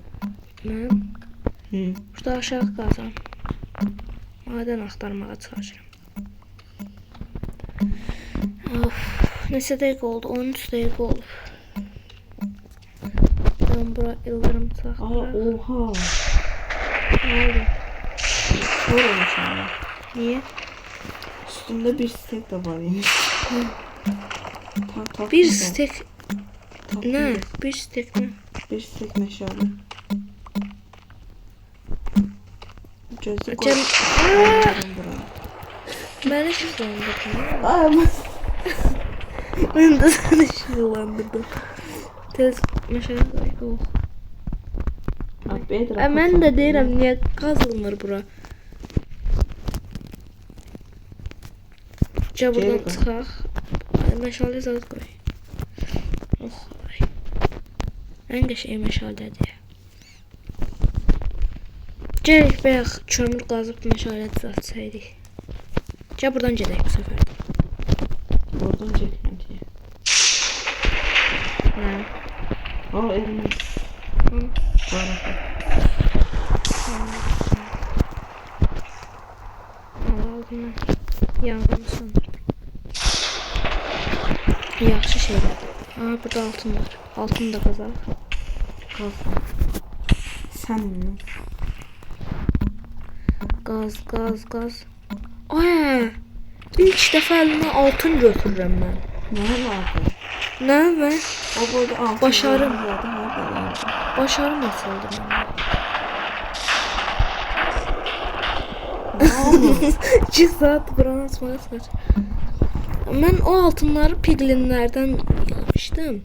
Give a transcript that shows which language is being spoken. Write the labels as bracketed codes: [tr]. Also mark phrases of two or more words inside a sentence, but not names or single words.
[az] Mən Hı. burada aşağı qazam. Maden axtarmağa çalışıram. Of, neçə dəqiqə oldu? 13 dəqiqə oldu. Ben bura ildırım çaxtıram. Oha. [tr] Ne oldu? [az] Kör olmuşam ya. [tr] Niye? [az] Üstümdə bir stek də var imiş. [tr] Bir stek ne? Bir stek ne? Bir stek meşale. Gözü Cem... koyuyorum. Ben ışıklandırdım. Ama Ben de sana ışıklandırdım. Tez meşale koy. Oh. [az] Mən də deyirəm, niyə qazılmır bura? Gəl buradan çıxaq. Məşale zat qoy. Oh, ay. Ən qəşəng məşalədir. Gələk bayaq kömür qazıb məşalə düzəltsəydik. Gəl buradan gedək bu səfər. Oradan getməliyik. Nə? [tr] Elmas. [az] Hı. Var. [tr] Yangın. Yangın sanırım. Yaxşı şeyler. Aa, burada altın var. Altını da kazalım. Kazan. Sen mi? Gaz. Ay! [az] İlk dəfə əlimə altın götürürəm mən. [tr] Ne vardı? [az] Nə və O burada altın. [tr] Başarım. Zaten ha böyle. [az] başarım açıldı məndə. [tr] Ne oldu? [az] 2 saat buranı açmağa çalış. Mən o altınları piglinlərdən yığmışdım.